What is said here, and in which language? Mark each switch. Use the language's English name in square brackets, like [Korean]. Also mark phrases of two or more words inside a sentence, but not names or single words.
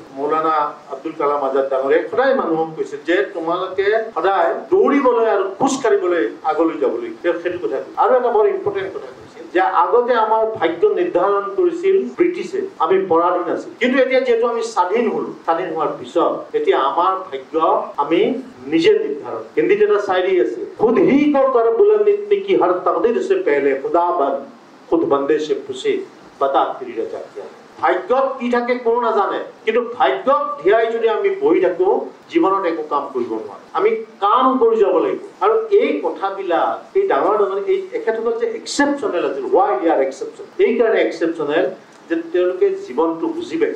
[Assamese] মৌলানা আব্দুল কালাম আজাদ ডাঙৰীয়াই সদায় মানুহক কৈছে যে তোমালোকে সদায় দৌৰিবলৈ আৰু খোজ কাঢ়িবলৈ আগলৈ যাবলৈ, তেওঁ সেইটো কথা কৈছে। আৰু এটা বৰ ইম্পৰ্টেণ্ট কথা কৈছে, আছিল যে আগতে আমাৰ ভাগ্য নিৰ্ধাৰণ কৰিছিল ব্ৰিটিছে, আমি পৰাধীন আছিল। কিন্তু এতিয়া যেহেতু আমি স্বাধীন হলো, স্বাধীন হোৱাৰ পিছত এতিয়া আমাৰ ভাগ্য আমি নিজে নিৰ্ধাৰণ। হিন্দীত এটা শায়ৰী আছে, [Hindi] खुद ही को कर बुलंद इतनी की हर तकदीर से पहले खुदाबंद खुद बंदे से पूछे बता तेरी रजा क्या। [Assamese] ভাগ্যত কি থাকে কোনো নাজানে, কিন্তু ভাগ্যক ধিয়াই যদি আমি বহি থাকো জীৱনত একো কাম কৰিব নোৱাৰো। আমি কাম কৰি যাব লাগিব। আৰু এই কথাবিলাক এই ডাঙৰ ডাঙৰ এই এখেতসকল যে এক্সেপশ্যনেল আছিল, [English] why they are exception, [Assamese] এই কাৰণে এক্সেপশ্যনেল যে তেওঁলোকে জীৱনটো বুজি পাইছে।